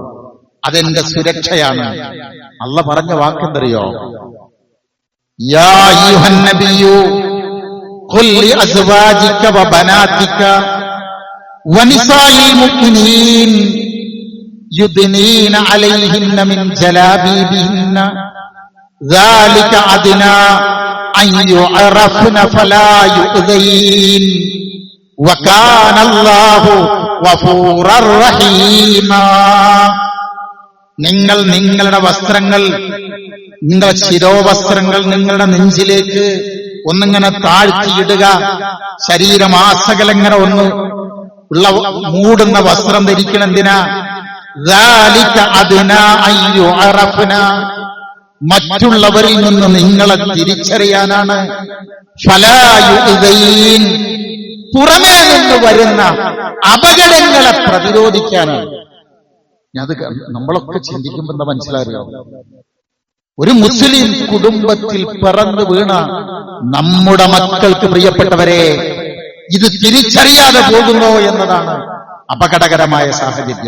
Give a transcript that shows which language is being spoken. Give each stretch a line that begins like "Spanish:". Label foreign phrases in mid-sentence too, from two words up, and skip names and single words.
Malayalam: അതെന്റെ സുരക്ഷയാണ്. അള്ളാഹ് പറഞ്ഞ വാക്കെന്തറിയോ?
Arabic: يا أيها النبي قل لأزواجك وبناتك ونساء المؤمنين يدنين عليهن من جلابيبهن ذلك أدنى أن يعرفن فلا يؤذين وكان الله غفورا رحيما.
Malayalam: നിങ്ങൾ നിങ്ങളുടെ വസ്ത്രങ്ങൾ, നിങ്ങളുടെ ശിരോവസ്ത്രങ്ങൾ നിങ്ങളുടെ നെഞ്ചിലേക്ക് ഒന്നിങ്ങനെ താഴ്ത്തിയിടുക. ശരീരമാസകലങ്ങനെ ഒന്ന് ഉള്ള മൂടുന്ന വസ്ത്രം ധരിക്കണം. എന്തിനാ?
Arabic: ذَلِكَ أَدْنَىٰ أَن يُعْرَفْنَ,
Malayalam: മറ്റുള്ളവരിൽ നിന്ന് നിങ്ങളെ തിരിച്ചറിയാനാണ്.
Arabic: فَلَا يُؤْذَيْنَ,
Malayalam: പുറമേ നിന്ന് വരുന്ന അപകടങ്ങളെ പ്രതിരോധിക്കാനാണ്. അത് നമ്മളൊക്കെ ചിന്തിക്കുമ്പോൾ എന്താ മനസ്സിലായോ? ഒരു മുസ്ലിം കുടുംബത്തിൽ പിറന്നു വീണ നമ്മുടെ മക്കൾക്ക്, പ്രിയപ്പെട്ടവരെ, ഇത് തിരിച്ചറിയാതെ പോകുന്നോ എന്നതാണ് അപകടകരമായ സാഹചര്യം.